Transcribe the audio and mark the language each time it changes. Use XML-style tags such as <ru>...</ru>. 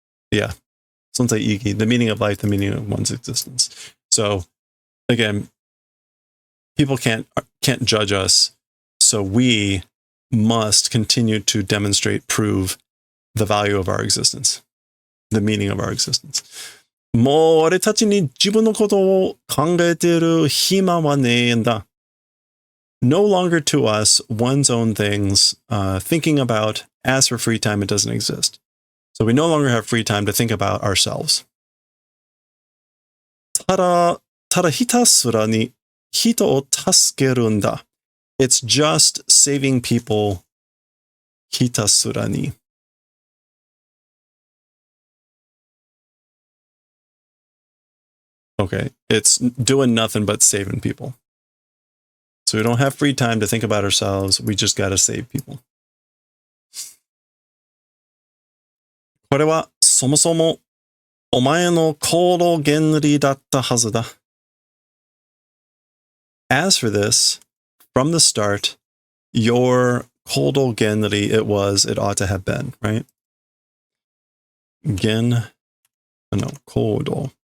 <en>Yeah, sonzai igi, the meaning of life, the meaning of one's existence. So again, people can't judge us, so we must continue to demonstrate, prove the value of our existence, the meaning of our existence.</en> <ja>もう俺たちに自分のことを考えている暇はねえんだ.</ja> <en>No longer to us, one's own things, thinking about, as for free time, it doesn't exist. So we no longer have free time to think about ourselves.</en> <ja>ただひたすらに人を助けるんだ.</ja> <en>It's just saving people, ひたすらに. Okay, it's doing nothing but saving people. So we don't have free time to think about ourselves. We just got to save people.</en> <ja>これはそもそもお前の行動原理だったはずだ.</ja> <en>As for this, from the start, your kodo genri, it ought to have been, right? Kodo.</en>